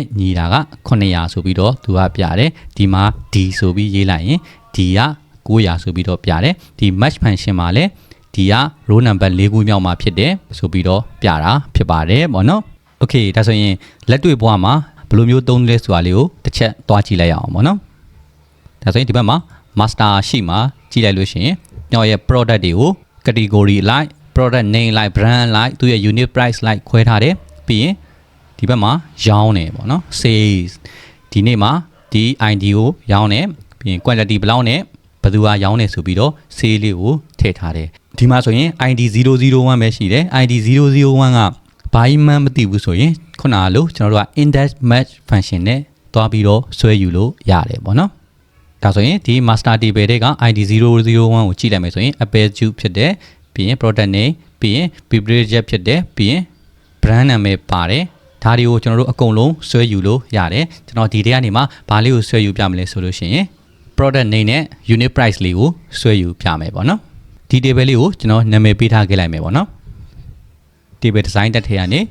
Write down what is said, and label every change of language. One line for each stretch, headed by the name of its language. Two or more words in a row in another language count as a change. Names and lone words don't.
Burmese: ညီတာက900ဆိုပြီးတော့သူကပြတယ်ဒီမှာ D ဆိုပြီးရေးလိုက်ရင် D က 900ဆိုပြီးတော့ပြတယ်ဒီ
English: match function
Burmese: မှာလည်းဒီက
English: row number
Burmese: 4ခုမြောက်မှာဖြစ်တယ်ဆိုပြီးတော့ပြတာဖြစ်ပါတယ်ပေါ့နော် okay ဒါဆိုရင်လက်တွေ့ဘဝမှာဘယ်လိုမျိုးသုံးလဲဆိုတာလေးကိုတစ်ချက်သွားကြည့်လိုက်ရအောင်ပေါ့နော်ဒါဆိုရင်ဒီဘက်မှာ master ရှိမှာကြည့်လိုက်လို့ရှိရင်ကျွန်တော်ရဲ့ product တွေကို
English: category like product name like brand like
Burmese: သူရဲ့
English: unit price
Burmese: like ခွဲထားတယ်ပြီးရင်ဒီဘက်မှာရောင်းတယ်ပေါ့နော် sales ဒီနေ့မှာဒီ ID ကိုရောင်းတယ်ပြီးရင် quantity ဘယ်လောက်နဲ့ဘယ်သူကရောင်းနေဆိုပြီးတော့ sale လေးကိုထည့်ထားတယ်ဒီမှာဆိုရင် ID 001ပဲရှိတယ် ID 001ကဘာမှမသိဘူးဆို ရင်ခုနကလိုကျွန်တော်တို့က
English: index match function
Burmese: နဲ့တွားပြီးတော့ဆွဲယူလို့ရတယ်ပေါ့နော်ဒါဆိုရင်ဒီ
English: master table
Burmese: တွေက ID 001ကိုကြည့်လိုက်မယ်ဆိုရင်
English: apple juice
Burmese: ဖြစ်တယ်ပြီးရင်
English: product name
Burmese: ပြီးရင် beverage ဖြစ်တယ်ပြီးရင် brand နာမည်ပါတယ်ဒါတွေကိုကျွန်တော်တို့အကုန်လုံးဆွဲယူလို့ရတယ်ကျွန်တော်ဒီထဲကနေမှဘာလေးကိုဆွဲယူပြမလဲဆိုလို့ရှိရင်
English: product name
Burmese: နဲ့
English: unit price
Burmese: လေးကိုဆွဲယူပြမယ်ပေါ့နော်ဒီ table လေးကိုကျွန်တော်နာမည်ပေးထားခဲ့လိုက်မယ်ပေါ့နော်
English: table design
Burmese: တက်ထဲကနေ